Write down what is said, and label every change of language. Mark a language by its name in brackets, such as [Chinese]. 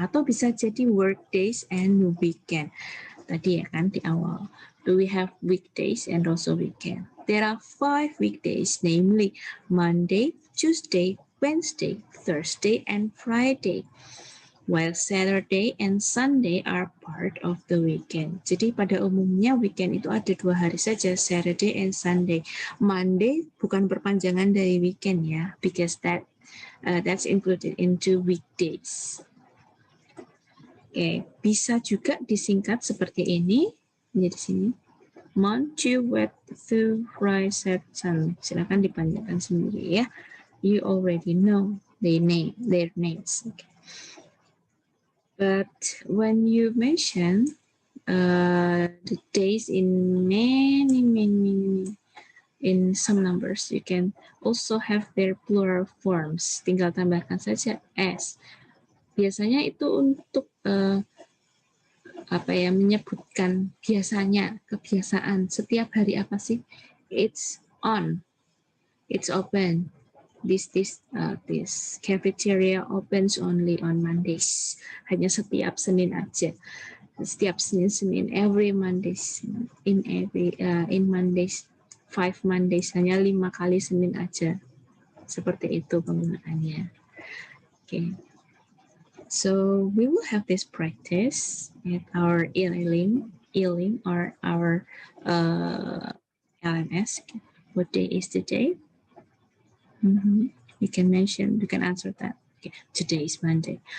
[Indonesian] Atau bisa jadi workdays and weekend. Tadi ya kan di awal. [English] Do we have weekdays and also weekend? There are 5 weekdays, namely Monday, Tuesday, Wednesday, Thursday, and Friday. While Saturday and Sunday are part of the weekend. [Indonesian] Jadi pada umumnya weekend itu ada 2 hari saja, Saturday and Sunday. Monday bukan perpanjangan dari weekend ya, [English] because that's included into weekdays. [Indonesian] Oke, bisa juga disingkat seperti ini. Jadi sini, Monday, Wednesday, Friday, Saturday. Silakan dipanjangkan sendiri ya. [English] You already know their names. Okay. But when you mention the days in many, in some numbers, you can also have their plural forms. [Indonesian] Tinggal tambahkan saja s. Biasanya itu untuk menyebutkan biasanya, kebiasaan. Setiap hari apa sih? [English] It's on, it's open, This cafeteria opens only on Mondays. [Indonesian] Hanya setiap Senin aja. Setiap Senin, [English] every Mondays, in Mondays, 5 Mondays, [Indonesian] hanya 5 kali Senin aja. Seperti itu penggunaannya. [English] Okay. So we will have this practice at our e-learning or our LMS. What day is today? You can answer that. Okay. Today is Monday.